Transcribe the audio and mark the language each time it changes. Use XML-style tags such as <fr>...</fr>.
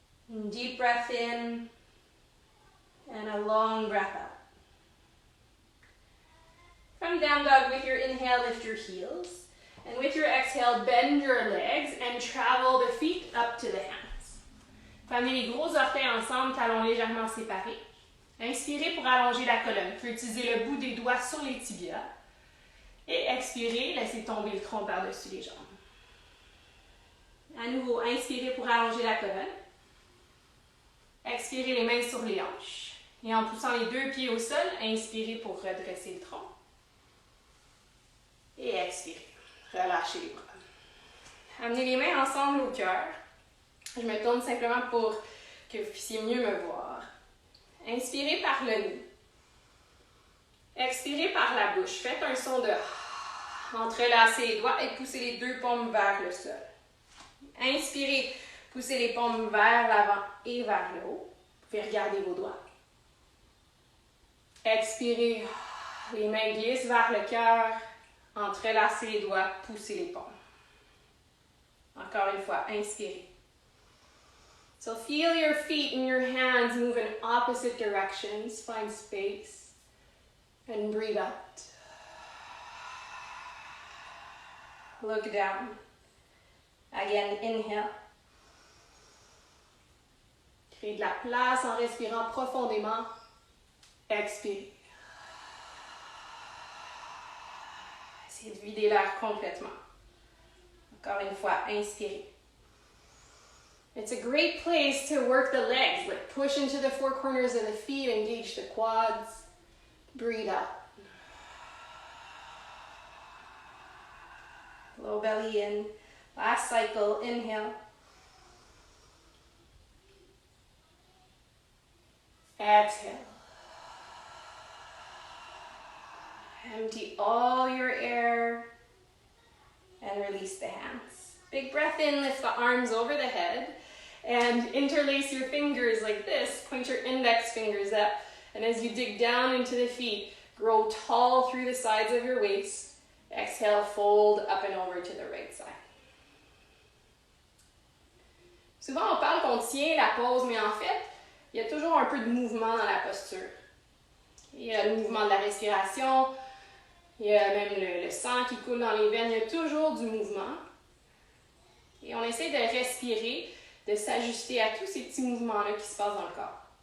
<en>Deep breath in and a long breath out. From down dog, with your inhale, lift your heels. And with your exhale, bend your legs and travel the feet up to the hands.</en> <fr>Amenez les gros orteils ensemble, talons légèrement séparés. Inspirez pour allonger la colonne. Vous pouvez utiliser le bout des doigts sur les tibias. Et expirez, laissez tomber le tronc par-dessus les jambes. À nouveau, inspirez pour allonger la colonne. Expirez les mains sur les hanches. Et en poussant les 2 pieds au sol, inspirez pour redresser le tronc. Et expirez. Relâchez les bras. Amenez les mains ensemble au cœur. Je me tourne simplement pour que vous puissiez mieux me voir. Inspirez par le nez. Expirez par la bouche. Faites un son de entrelacez les doigts et poussez les 2 paumes vers le sol. Inspirez, poussez les paumes vers l'avant et vers le haut. Vous pouvez regarder vos doigts. Expirez, les mains glissent vers le cœur. Entrelacez les doigts, poussez les paumes. Encore une fois, inspirez.</fr> <en>So feel your feet and your hands move in opposite directions. Find space and breathe out. Look down. Again, inhale.</en> <fr>Créez de la place en respirant profondément. Expirez. Essayez de vider l'air complètement. Encore une fois, inspirez.</fr> <en>It's a great place to work the legs. Like push into the 4 corners of the feet, engage the quads. Breathe out. Low belly in. Last cycle, inhale. Exhale. Empty all your air and release the hands. Big breath in, lift the arms over the head and interlace your fingers like this. Point your index fingers up, and as you dig down into the feet, grow tall through the sides of your waist Exhale, fold up and over to the right side.</en> <fr>Souvent, on parle qu'on tient la pose, mais en fait, il y a toujours un peu de mouvement dans la posture. Il y a le mouvement de la respiration, il y a même le sang qui coule dans les veines, il y a toujours du mouvement. Et on essaie de respirer, de s'ajuster à tous ces petits mouvements-là qui se passent dans le corps.</fr>